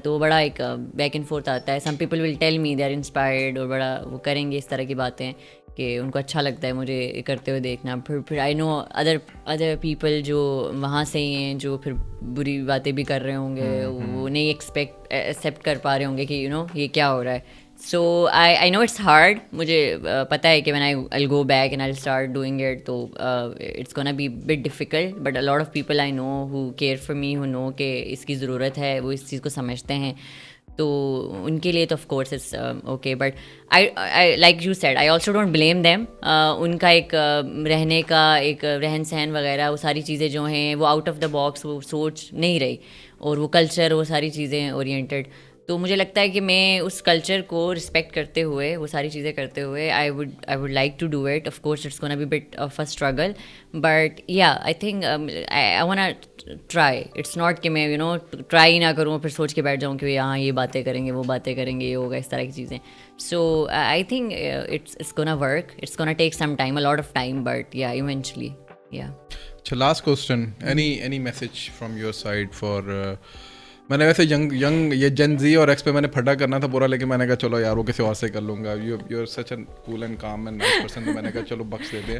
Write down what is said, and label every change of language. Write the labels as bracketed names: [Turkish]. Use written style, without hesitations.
[Urdu] تو بڑا ایک بیک اینڈ فورتھ آتا ہے. [English] some people will tell me they are inspired, [Urdu] اور بڑا وہ کریں گے اس طرح کی باتیں کہ ان کو اچھا لگتا ہے مجھے کرتے ہوئے دیکھنا. پھر [English] I know other people [Urdu] جو وہاں سے ہی ہیں, جو پھر بری باتیں بھی کر رہے ہوں گے, وہ نہیں ایکسیپٹ کر پا رہے ہوں گے کہ یو نو یہ کیا ہو رہا ہے. [English] So I know it's hard. [Urdu] مجھے پتہ ہے کہ [English] when I'll go back and I'll start doing it, تو it's gonna be bit difficult, but a lot of people I know who care for me, who know کہ [Urdu] اس کی ضرورت ہے, وہ اس چیز کو سمجھتے ہیں, تو ان کے لیے تو [English] Of course it's okay. But I like you said, I also don't blame them. [Urdu] ان کا ایک رہنے کا ایک رہن سہن وغیرہ, وہ ساری چیزیں جو ہیں وہ آؤٹ آف دا باکس, وہ سوچ نہیں رہی, اور وہ کلچر, وہ ساری چیزیں اورینٹیڈ. تو مجھے لگتا ہے کہ میں اس کلچر کو رسپیکٹ کرتے ہوئے, وہ ساری چیزیں کرتے ہوئے, [English] I would like to do it. Of course it's gonna be bit of a struggle, but yeah I think I wanna try. [Urdu] It's not کہ میں یو نو ٹرائی نہ کروں, پھر سوچ کے بیٹھ جاؤں کہ یہاں یہ باتیں کریں گے, وہ باتیں کریں گے, یہ ہوگا, اس طرح کی چیزیں. [English] So I think it's gonna work, it's gonna take some time, a lot of time, but yeah eventually yeah. اچھا, last question, any message from your side for [Urdu] میں نے ویسے ینگ یہ جن زی اور ایکس پہ میں نے پھٹا کرنا تھا پورا, لیکن میں نے کہا چلو یار وہ کسی اور سے کر لوں گا. [English] you are such a cool and calm and nice person, [Urdu] تو میں نے کہا چلو بخش دیتے ہیں.